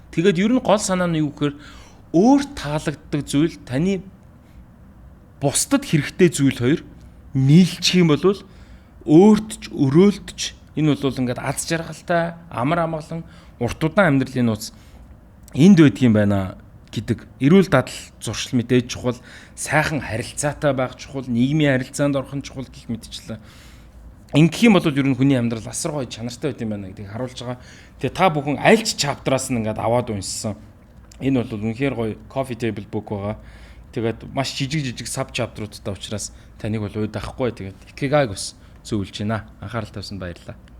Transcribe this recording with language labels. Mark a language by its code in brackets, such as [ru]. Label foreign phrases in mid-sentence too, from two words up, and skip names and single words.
[mn] Тэгээд ер нь гол санаа нь юу гэхээр өөр таалагддаг зүйл таны бусдад хэрэгтэй зүйл хоёр нийлчих юм бол өөрт ч өрөөлт ч энэ бол ингээд аз жаргалтай амар амгалан урт удаан амьдралын нууц энд байдаг юм байна гэдэг. Эрүүл дадал зуршил мэдээж чухал, сайхан харилцаатай байх чухал, нийгмийн харилцаанд орох нь чухал гэх мэтчлээ. Ингэх юм бол ер нь хүний амьдрал асар гоё чанартай байт юм байна гэдгийг харуулж байгаа. Тэгээ та бүхэн аль ч чаптраас нь ингээд аваад унссан. Энэ бол үнэхээр гоё [en] coffee table book [mn] байгаа. Тэгээд маш жижиг саб чаптруудтай учраас таныг бол уйд авахгүй. Тэгээд Ikigai ус зөвлөж байна. Анхаарал тавьсанд баярлалаа.